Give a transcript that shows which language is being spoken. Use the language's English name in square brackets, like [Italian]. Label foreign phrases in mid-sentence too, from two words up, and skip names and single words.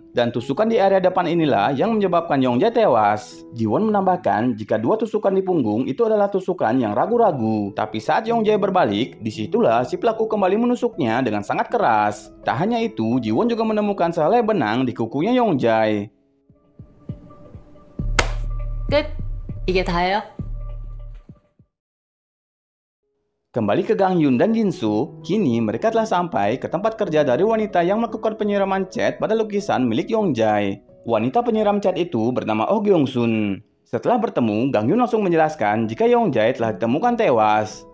[Indonesian] Dan tusukan di area depan inilah yang menyebabkan Yong Jae tewas. Ji-won menambahkan jika 2 tusukan di punggung itu adalah tusukan yang ragu-ragu. Tapi saat Yong Jae berbalik, disitulah si pelaku kembali menusuknya dengan sangat keras. Tak hanya itu, Ji-won juga menemukan sehelai benang di kukunya Yong Jae. [Korean] 끝. 이게 다예요? [Indonesian] Kembali ke Gang Hyun dan Jinso, kini mereka telah sampai ke tempat kerja dari wanita yang melakukan penyiraman cat pada lukisan milik Yong Jae. Wanita penyiram cat itu bernama Oh Gyeong Sun. Setelah bertemu, Gang Hyun langsung menjelaskan jika Yong Jae telah ditemukan tewas.